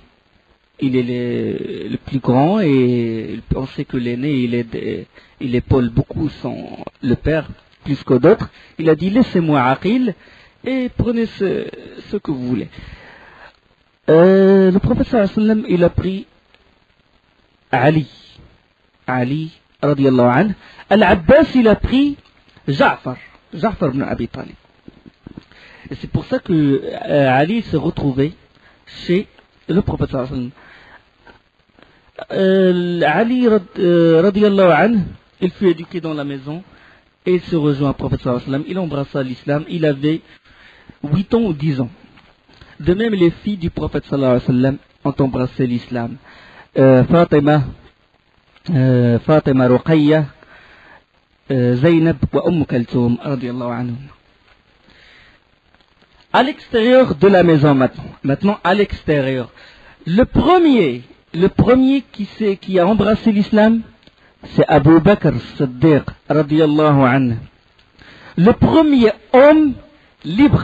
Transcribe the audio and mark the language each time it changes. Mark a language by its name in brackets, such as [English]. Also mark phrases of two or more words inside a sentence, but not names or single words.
[French] Il est le plus grand et on sait que l'aîné, il épaule beaucoup le père, plus que d'autres. Il a dit, laissez-moi Aqil et prenez ce que vous voulez. Le prophète [Arabic] صلى الله عليه وسلم, [French] il a pris Ali, [Arabic] رضي الله عنه. [French] Al-Abbas, il a pris Ja'far ibn Abi Talib. Et c'est pour ça que Ali s'est retrouvé chez le prophète [Arabic] صلى الله عليه وسلم. [French] Ali, [Arabic] رضي الله عنه, [French] il fut éduqué dans la maison et il se rejoint au prophète [Arabic] صلى الله عليه وسلم. [French] Il embrassa l'islam, il avait 8 ans ou 10 ans. De même, les filles du prophète [Arabic] صلى الله عليه وسلم [French] ont embrassé l'islam. Fatima Ruqayya, Zaynab wa Kaltoum, [Arabic] رضي الله عنه. [French] À l'extérieur de la maison maintenant à l'extérieur. Le premier qui a embrassé l'islam, c'est Abu Bakr Siddiq, [Arabic] رضي الله عنه. [French] Le premier homme libre.